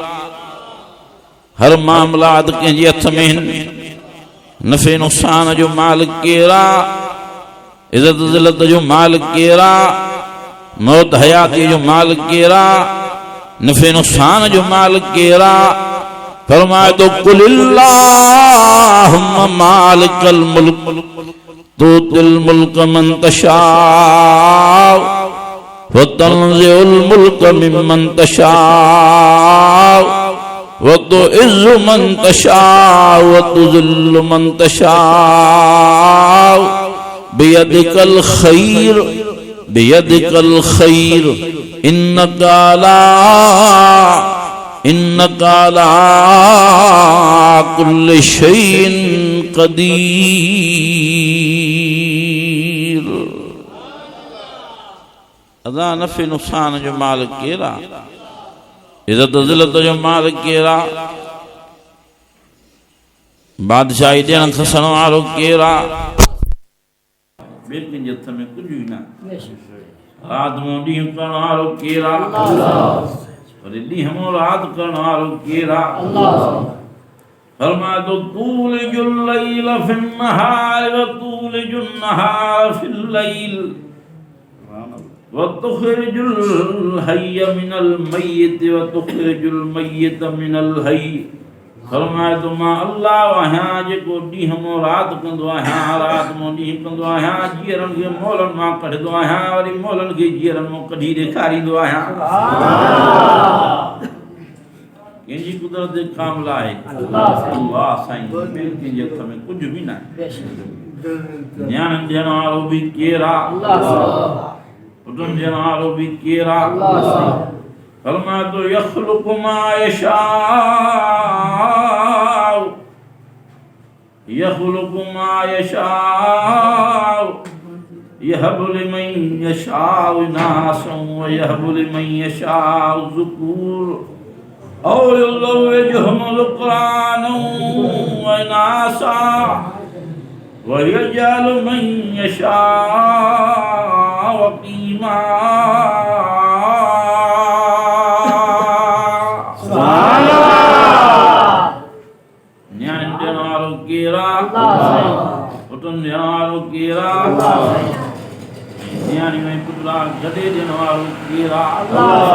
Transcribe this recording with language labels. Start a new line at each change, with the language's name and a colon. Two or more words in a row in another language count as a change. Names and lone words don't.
Sindhi: हर मामलात कंहिंजे हथ में नफ़े नुक़सान जो मालिक केरु आहे? इज़त ज़िलत जो मालिक केरु आहे? मौत हयाती जो मालिक केरु आहे? नफ़े नुक़सान जो मालिक केरु आहे? फरमाए तो
Arabic: قل اللهم مالك الملك تؤتي الملك من تشاء وتنزع الملك ممن تشاء وتعز من تشاء وتذل من تشاء بيدك الخير بيدك الخير إنك على كل شيء قدير.
Sindhi: अदा नफ़े नुक़सान जो मालिक केरा, इज़्ज़त ज़िल्लत जो मालिक केरा, बादशाही ॾियण खसण वारो केरा। ॿिए कंहिंजे हथ में कुझु बि न। राति मों ॾींहुं करण वारो केरा, वरी ॾींहं मों राति करण वारो केरा। फरमाए तो
Arabic: تولج الليل في النهار وتولج النهار في الليل وتخرج الحي من الميت وتخرج الميت من الحي.
Sindhi: फरमाए तो मां अल्लाह आहियां जेको ॾींहं मों राति कंदो आहियां, राति मों ॾींहुं कंदो आहियां, जीअरनि खे मोलनि मां कढंदो आहियां, वरी मोलनि खे जीअरनि मां कढी ॾेखारींदो आहियां। कंहिंजी कुदरत कामिल आहे अल्लाह साईं, ॿिए कंहिंजे हथ में कुझु बि न आहे। न्याणनि ॾियण वारो बि केरु आहे, पुटनि ॾियण वारो बि केरु आहे। फरमाए तो
Arabic: يخلق ما يشاء يخلق ما يشاء يهب لمن يشاء إناثا ويهب لمن يشاء ذكور أو يزوجهم ذكرانا وإناثا ويجعل من يشاء عقيما.
Sindhi: पुटनि ॾियण वारो केरु आहे, न्याणी में पुटड़ा गॾे ॾियण वारो केरु आहे।